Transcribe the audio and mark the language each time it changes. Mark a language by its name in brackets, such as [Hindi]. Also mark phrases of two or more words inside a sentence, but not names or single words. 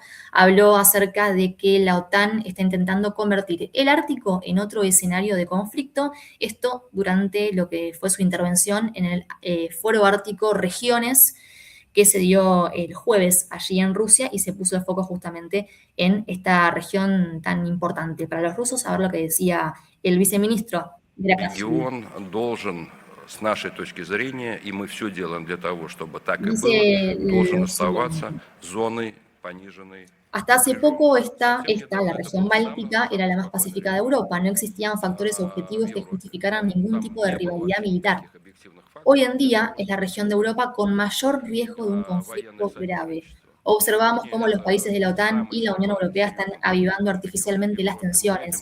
[Spanish] Habló acerca de que la OTAN está intentando convertir el Ártico en otro escenario de conflicto, esto durante lo que fue su intervención en el Foro Ártico Regiones, que se dio el jueves allí en Rusia, y se puso el foco justamente en esta región tan importante para los rusos. A ver lo que decía el viceministro de la Cancillería. [Russian] С нашей точки зрения, и мы все делаем для того, чтобы так и [Spanish] Dice [Russian] было, должен [Spanish] lo [Russian] оставаться [Spanish] siguiente. [Russian] зоной пониженной. [Spanish] Hasta hace poco la región báltica, era la más pacífica de Europa. No existían factores objetivos que justificaran ningún tipo de rivalidad militar. Hoy en día es la región de Europa con mayor riesgo de un conflicto grave. Observamos cómo los países de la OTAN y la Unión Europea están avivando artificialmente las tensiones.